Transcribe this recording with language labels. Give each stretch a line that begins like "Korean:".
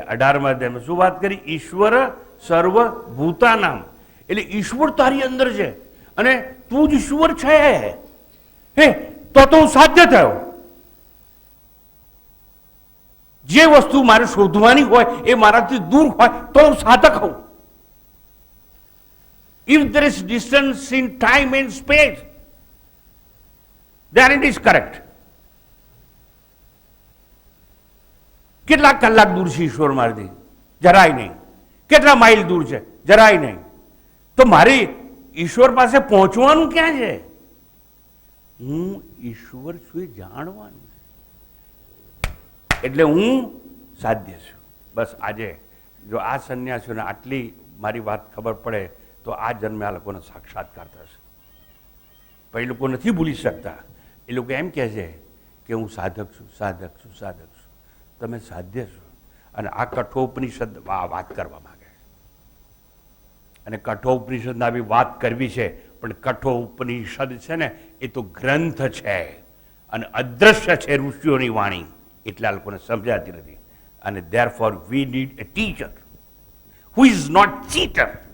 Gujarati: 18મા અધ્યાયમાં શું વાત કરી? ઈશ્વર સર્વભૂતાનામ, એટલે ઈશ્વર તારી અંદર છે અને તું જ ઈશ્વર છે. હે, તો હું સાધ્ય થયો. જે વસ્તુ મારે શોધવાની હોય એ મારાથી દૂર હોય તો હું સાધક હોઉં.
English: If there is distance in time and space, then it is correct.
Gujarati: કેટલા કલાક દૂર છે ઈશ્વર મારાથી? જરાય નહીં. કેટલા માઇલ દૂર છે? જરાય નહીં. તો મારી ઈશ્વર પાસે પહોંચવાનું ક્યાં છે? હું ઈશ્વર છું એ જાણવાનું છે. એટલે હું સાધ્ય છું. બસ આજે જો આ સંન્યાસીઓને આટલી મારી વાત ખબર પડે તો આ જન્મે આ લોકોનો સાક્ષાત્કાર થશે. પણ એ લોકો નથી ભૂલી શકતા. એ લોકો એમ કહે છે કે હું સાધક છું, સાધક છું, સાધક છું. તમે સાધ્ય છો. અને આ કઠોપનિષદ વાત કરવા માંગે છે, અને કઠોપનિષદના બી વાત કરવી છે. પણ કઠોપનિષદ છે ને એ તો ગ્રંથ છે અને અદ્રશ્ય છે, ઋષિઓની વાણી. એટલે આ લોકોને સમજાતી નથી. અને
English: therefore we need a teacher who is not cheater.